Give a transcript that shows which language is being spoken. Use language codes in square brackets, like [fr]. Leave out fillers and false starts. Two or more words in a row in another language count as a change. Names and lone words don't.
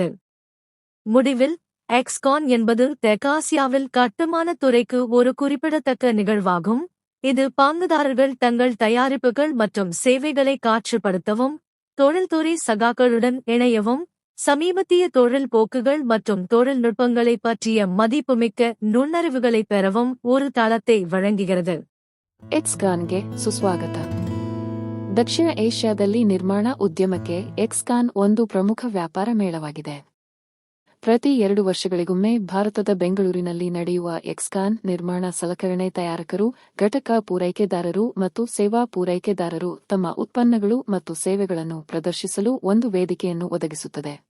[ta] முடிவில், எக்ஸ்கான் என்பது தெற்காசியாவில் கட்டுமானத் துறைக்கு ஒரு குறிப்பிடத்தக்க நிகழ்வாகும். இது பங்குதாரர்கள் தங்கள் தயாரிப்புகள் மற்றும் சேவைகளை காட்சிப்படுத்தவும், தொழில்துறை சகாக்களுடன் இணையவும், சமீபத்திய தொழில் போக்குகள் மற்றும் தொழில்நுட்பங்களை பற்றிய மதிப்புமிக்க நுண்ணறிவுகளை பெறவும் ஒரு தளத்தை வழங்குகிறது. [kn] ಎಕ್ಸ್ಕಾನ್ಗೆ ಸುಸ್ವಾಗತ. ದಕ್ಷಿಣ ಏಷ್ಯಾದಲ್ಲಿ ನಿರ್ಮಾಣ ಉದ್ಯಮಕ್ಕೆ ಎಕ್ಸ್ಕಾನ್ ಒಂದು ಪ್ರಮುಖ ವ್ಯಾಪಾರ ಮೇಳವಾಗಿದೆ. ಪ್ರತಿ 2 ವರ್ಷಗಳಿಗೊಮ್ಮೆ ಭಾರತದ ಬೆಂಗಳೂರಿನಲ್ಲಿ ನಡೆಯುವ ಎಕ್ಸ್ಕಾನ್ ನಿರ್ಮಾಣ ಸಲಕರಣೆ ತಯಾರಕರು, ಘಟಕ ಪೂರೈಕೆದಾರರು ಮತ್ತು ಸೇವಾ ಪೂರೈಕೆದಾರರು ತಮ್ಮ ಉತ್ಪನ್ನಗಳು ಮತ್ತು ಸೇವೆಗಳನ್ನು ಪ್ರದರ್ಶಿಸಲು ಒಂದು ವೇದಿಕೆಯನ್ನು ಒದಗಿಸುತ್ತದೆ.